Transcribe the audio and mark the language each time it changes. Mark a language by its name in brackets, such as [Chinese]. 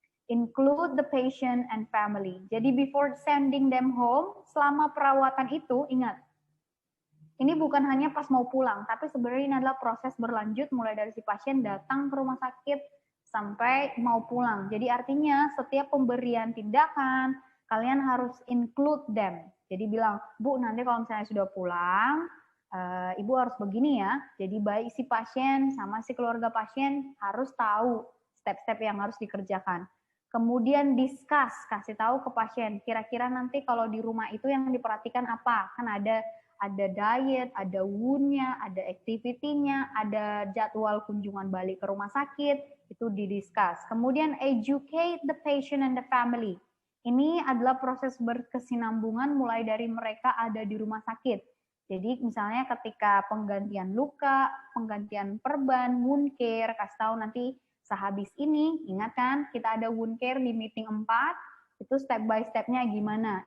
[English] Include the patient and family. [Indonesian] Jadi [English] before sending them home, [Indonesian] selama perawatan itu, ingat, ini bukan hanya pas mau pulang, tapi sebenarnya ini adalah proses berlanjut mulai dari si pasien datang ke rumah sakit sampai mau pulang. Jadi artinya setiap pemberian tindakan, kalian harus [English] include them. [Indonesian] Jadi bilang, Bu, nanti kalau misalnya sudah pulang, Ibu harus begini ya. Jadi baik si pasien sama si keluarga pasien harus tahu step-step yang harus dikerjakan. Kemudian discuss, kasih tahu ke pasien, kira-kira nanti kalau di rumah itu yang diperhatikan apa? Kan ada diet, ada wound-nya, ada activity-nya, ada jadwal kunjungan balik ke rumah sakit, itu didiscuss. [English] Kemudian educate the patient and the family. [Indonesian] Ini adalah proses berkesinambungan mulai dari mereka ada di rumah sakit. Jadi misalnya ketika penggantian luka, penggantian perban, wound care, kasih tahu nanti sehabis ini, ingat kan kita ada wound care di meeting 4, itu step by step-nya gimana.